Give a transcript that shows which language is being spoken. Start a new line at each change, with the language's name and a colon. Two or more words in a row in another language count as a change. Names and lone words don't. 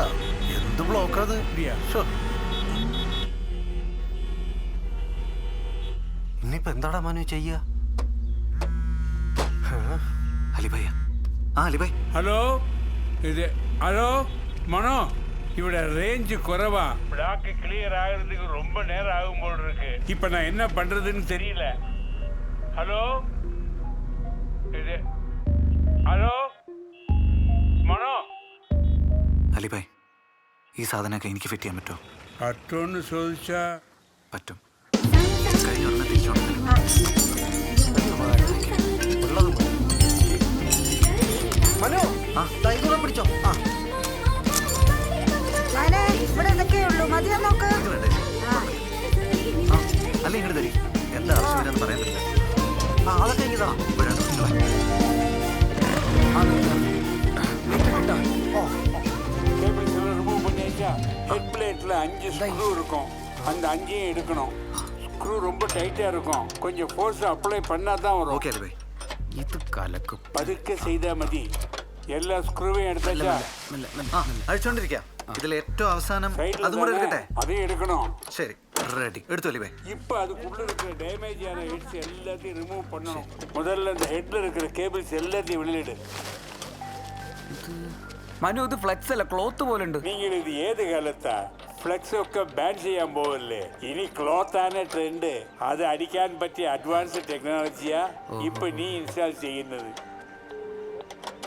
Malayalam: എന്ത് ബ്ലോക്ക് അത്? ഇനിയിപ്പോ എന്താടാ മനു ചെയ്യ? അലിബായ, ആ അലിബായ്. ഹലോ, ഹലോ മനോ, ഇവിടെ
Tamil: ரேஞ்ச் குறைவா. பிளாக் கிளியர் ஆகிறதுக்கு ரொம்ப நேரம் ஆகும் போல இருக்கு. இப்போ நான் என்ன பண்றதுன்னு தெரியல.
Malayalam: ഹലോ, ഹലോ മനോ. അലിബായ്, ഈ സാധനമൊക്കെ എനിക്ക് ഫിറ്റ് ചെയ്യാൻ പറ്റുമോ? പറ്റുമെന്ന് ചോദിച്ചാ പറ്റും. കഴിഞ്ഞ ഉടനെ തിരിച്ചോണം. മനു, തൈകുളം പിടിച്ചോ. ഇവിടെ എന്തൊക്കെയുള്ളൂ, മതിയാ നോക്ക്. അല്ല, ഇങ്ങോട്ട് തരി. എന്താ ആവശ്യമില്ലെന്ന് പറയാൻ പറ്റില്ല. അതൊക്കെ ഇതാ.
Tamil: ரிமூவ் பண்ணியாச்சா?
English: head plate
Tamil: 5 ஸ்க்ரூ இருக்கும். அந்த 5ஐயும் எடுக்கணும். ஸ்க்ரூ ரொம்ப டைட்டா இருக்கும். கொஞ்சம்
English: force apply
Tamil: பண்ணா தான் வரும்.
Malayalam: ഓക്കെ അലിബായ്. ഇത് കലക്കും. പതുക്കെ ചെയ്താൽ മതി. എല്ലാ സ്ക്രൂവും എടുത്താ അഴിച്ചോണ്ടിരിക്കാം. ഇതിൽ ഏറ്റവും അവസാനം അതും കൂടെ എടുക്കട്ടെ? അതേ എടുക്കണോ? ശരി, റെഡി. എടുത്തു അലിബായ്.
Tamil: இப்போ அதுக்குள்ள இருக்கிற டேமேஜ் ஆன ஹெட்ஸ் எல்லாத்தையும் ரிமூவ் பண்ணணும். முதல்ல இந்த ஹெட்ல இருக்கிற கேபிள்ஸ் எல்லாத்தையும் வெளியிடு.
Malayalam: മനു, ഇത് ഫ്ലെക്സ് അല്ല, ക്ലോത്ത് പോലെ ഉണ്ട്. നിങ്ങൾ ഇത് ഏത് കാലത്താ ഫ്ലെക്സ് ഒക്കെ ബാൻ ചെയ്യാൻ പോവല്ലേ? ഇനി ക്ലോത്ത് ആണ് ട്രെൻഡ്. അത് അടിക്കാൻ പറ്റിയ
English: advance technology
Malayalam: ഇപ്പൊ നീ ഇൻസ്റ്റാൾ ചെയ്യുന്നത്.